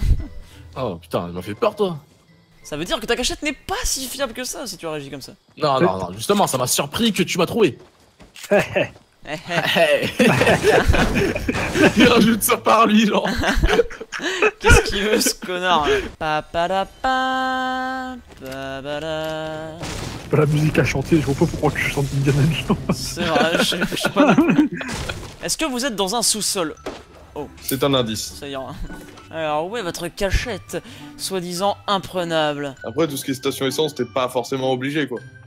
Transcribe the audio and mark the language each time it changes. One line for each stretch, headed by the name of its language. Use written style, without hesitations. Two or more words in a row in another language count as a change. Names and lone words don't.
French: Oh putain, elle m'a fait peur toi. Ça veut dire que ta cachette n'est pas si fiable que ça si tu réagis comme ça. Non, non, non, justement, ça m'a surpris que tu m'as trouvé. Il rajoute ça par lui, genre. Qu'est-ce qu'il veut ce connard? Pa-pa-da-pa, pa-pa-da. C'est pas la musique à chanter, je vois pas pourquoi je chante Indiana Jones. C'est vrai, je sais pas non plus. Est-ce que vous êtes dans un sous-sol? C'est un indice. Ça ira. Alors où est votre cachette, soi-disant imprenable? Après, tout ce qui est station essence, t'es pas forcément obligé quoi.